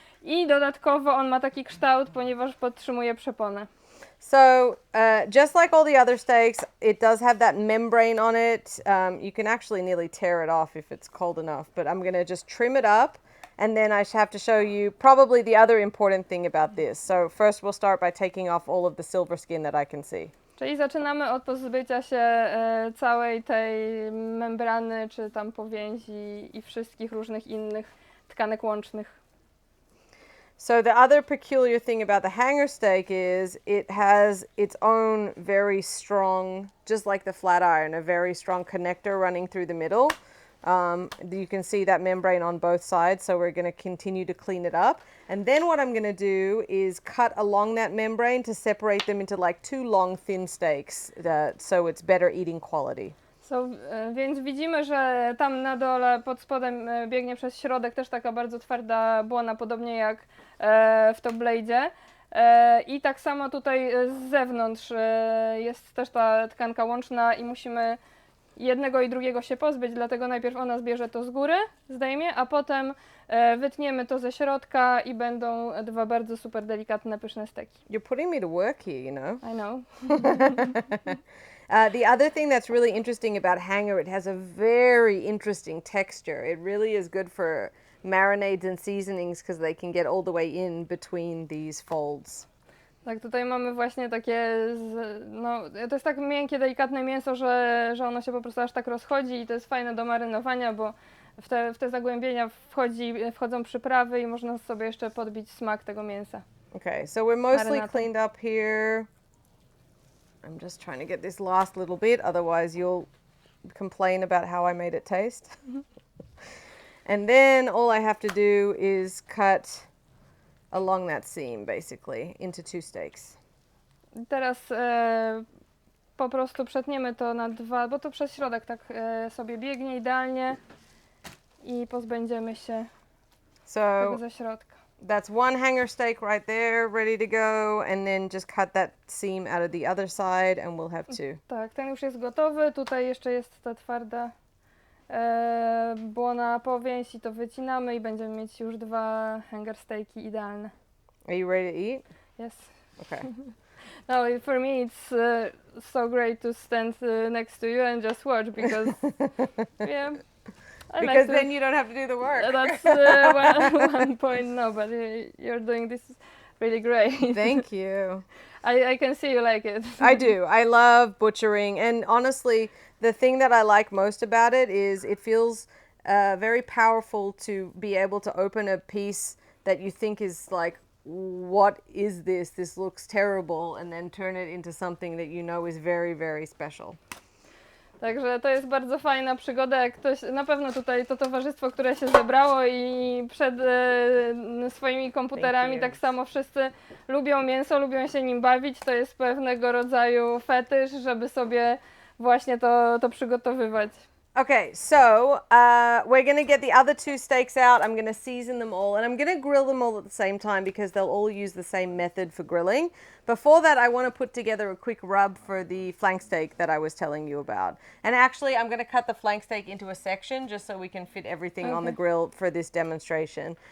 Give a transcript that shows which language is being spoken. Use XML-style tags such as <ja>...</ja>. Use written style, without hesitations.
<pl>I dodatkowo on ma taki kształt, ponieważ podtrzymuje przeponę.</pl> <en>So, just like all the other steaks, it does have that membrane on it. You can actually nearly tear it off if it's cold enough, but I'm going to just trim it up, and then I have to show you probably the other important thing about this. So first we'll start by taking off all of the silver skin that I can see.</en> <pl>Czyli zaczynamy od pozbycia się całej tej membrany, czy tam powięzi i wszystkich różnych innych tkanek łącznych.</pl> <en>So the other peculiar thing about the hanger steak is it has its own very strong, just like the flat iron, a very strong connector running through the middle. You can see that membrane on both sides, so we're going to continue to clean it up. And then what I'm going to do is cut along that membrane to separate them into like two long thin steaks, so it's better eating quality.</en> <pl>Więc widzimy, że tam na dole pod spodem biegnie przez środek też taka bardzo twarda błona, podobnie jak w top blade'zie. I tak samo tutaj z zewnątrz jest też ta tkanka łączna i musimy jednego i drugiego się pozbyć, dlatego najpierw ona zbierze to z góry, zdejmie, a potem wytniemy to ze środka i będą dwa bardzo super delikatne, pyszne steki.</pl> <en>You're putting me to work here, you know. I know. The other thing that's really interesting about hanger, it has a very interesting texture. It really is good for marinades and seasonings because they can get all the way in between these folds.</en> <pl>Tak, tutaj mamy właśnie takie, no to jest tak miękkie, delikatne mięso, że ono się po prostu aż tak rozchodzi i to jest fajne do marynowania, bo w te zagłębienia wchodzą przyprawy i można sobie jeszcze podbić smak tego mięsa.</pl> <en>Okay, so we're mostly</en> <pl>Marinata.</pl> <en>cleaned up here. I'm just trying to get this last little bit, otherwise you'll complain about how I made it taste. And then all I have to do is cut along that seam, basically, into two steaks.</en> <pl>Teraz po prostu przetniemy to na dwa, bo to przez środek tak sobie biegnie idealnie i pozbędziemy się tego</pl> <en>So</en> <pl>ze środka.</pl> <en>that's one hanger steak right there, ready to go, and then just cut that seam out of the other side, and we'll have two.</en> <pl>Tak, ten już jest gotowy, tutaj jeszcze jest ta twarda błona powięź i to wycinamy i będziemy mieć już dwa hanger steaki idealne.</pl> <en>Are you ready to eat? Yes. Okay. No, for me it's so great to stand next to you and just watch because yeah, I Because like to, then you don't have to do the work. that's one point. No, but you're doing this really great. Thank you. I can see you like it. I do. I love butchering. And honestly, the thing that I like most about it is it feels very powerful to be able to open a piece that you think is like, what is this? This looks terrible. And then turn it into something that you know is very, very special.</en> <pl>Także to jest bardzo fajna przygoda, jak ktoś, na pewno tutaj to towarzystwo, które się zebrało i przed swoimi komputerami tak samo wszyscy lubią mięso, lubią się nim bawić, to jest pewnego rodzaju fetysz, żeby sobie właśnie to przygotowywać.</pl> <en>Okay, so we're going to get the other two steaks out. I'm going to season them all, and I'm going to grill them all at the same time because they'll all use the same method for grilling. Before that, I want to put together a quick rub for the flank steak that I was telling you about. And actually, I'm going to cut the flank steak into a section just so we can fit everything on the grill for this demonstration.</en>